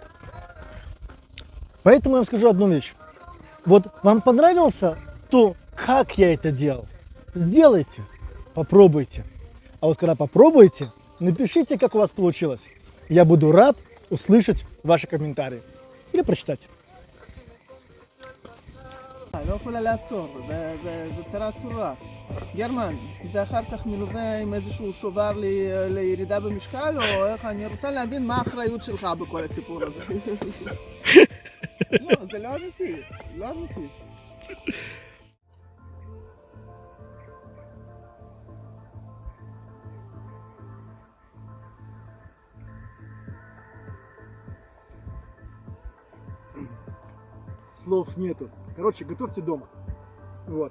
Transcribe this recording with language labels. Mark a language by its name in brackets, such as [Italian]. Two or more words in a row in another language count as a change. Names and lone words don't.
[Russian] Поэтому я вам скажу одну вещь. Вот вам понравился то, как я это делал? Сделайте, попробуйте. А вот когда попробуете, напишите, как у вас получилось. Я буду рад услышать ваши комментарии или прочитать. [Hebrew] לא יכולה לעצור, זה צרה צרורה. גרמן, זה אחר כך מלווה עם איזשהו שובר לירידה במשקל, או איך, אני רוצה להבין מה האחריות שלך בכל הסיפור הזה. לא, זה לא אמיתי, לא אמיתי. [Russian] Слов нету. Короче, готовьте дома. Вот.